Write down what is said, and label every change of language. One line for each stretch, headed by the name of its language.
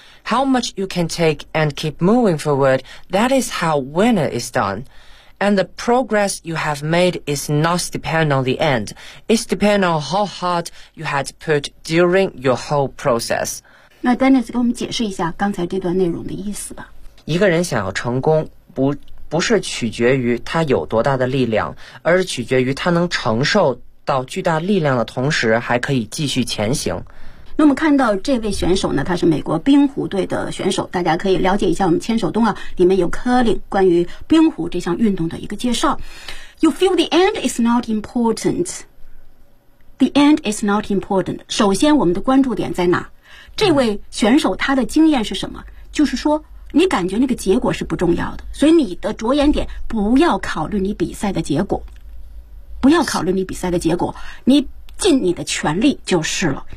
English: How much you can take and keep moving forward, that is how winner is done. And the progress you have made is not depend on the end. It's depend on how hard you had put during your whole process.
Chinese: 那 Dennis 给我们解释一下刚才这段内容的意思吧。一个人想要成功，不是取决于他有多大的力量，而是取决于他能承受到巨大力量的同时，还可以继续前行。那我们看到这位选手呢，他是美国冰壶队的选手，大家可以了解一下我们千手冬啊里面有 curling 关于冰壶这项运动的一个介绍。
English: You feel the end is not important, the end is not important.
Chinese: 首先我们的关注点在哪，这位选手他的经验是什么，就是说你感觉那个结果是不重要的，所以你的着眼点不要考虑你比赛的结果，不要考虑你比赛的结果，你尽你的全力就是了。